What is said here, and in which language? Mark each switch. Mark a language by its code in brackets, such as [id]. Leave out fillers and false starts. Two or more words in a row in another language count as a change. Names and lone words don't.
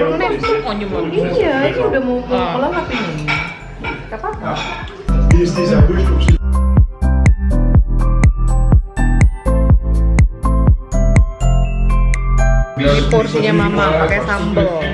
[id] Baru nempel. Iya, ini udah mau kelelap ini. Gak apa-apa. [de] Wie ist dieser Frühstück? [id] Ini porsinya mama pakai sambal.